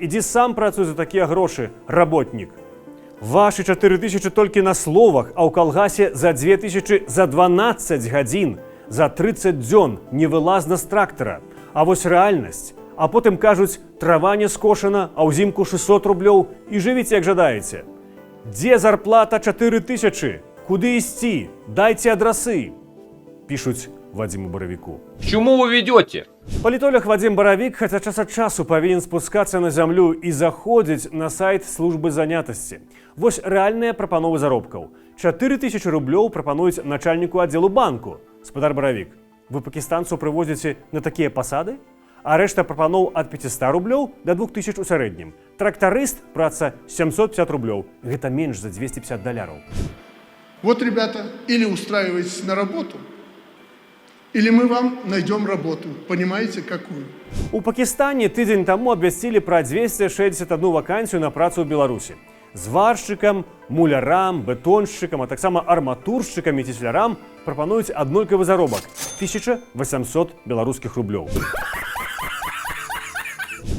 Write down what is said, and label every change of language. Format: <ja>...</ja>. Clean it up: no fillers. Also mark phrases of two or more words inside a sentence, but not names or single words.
<be>Ідзі сам працуй за такія грошы, работнік. Вашы 4000 толькі на словах, а ў калгасе за 2000 за 12 гадзін, за 30 дзён невылазна з трактара. А вось рэальнасць. А потым кажуць, трава не скошана, а ўзімку 600 рублёў і жывіце як жадаеце. Дзе зарплата 4000? Куды ісці? Дайце адрасы, пішуць Вадзіму Баравіку.</be> <ru>К чему вы ведете?</ru> <be>Палітолог Вадзім Баравік хаця час ад часу павінен спускацца на зямлю і заходзіць на сайт службы занятасці. Вось рэальныя прапановы заробкаў. 4000 рублёў прапануюць начальніку аддзелу банку. Спадар Баравік, вы пакістанцаў прывозіце на такія пасады? А рэшта прапаноў ад 500 рублёў да 2000 у сярэднім. Трактарыст, праца 750 рублёў. Гэта менш за $250.</be> <ru>Вот, ребята, или устраивайтесь на работу, или мы вам найдем работу. Понимаете, какую?</ru> <be>У Пакістане тыдзень таму абвясцілі пра 261 вакансію на працу ў Беларусі. Зваршчыкам, мулярам, бетоншчыкам, а таксама арматуршчыкам і цеслярам прапануюць аднолькавы заробак – 1800 беларускіх рублёў.</be>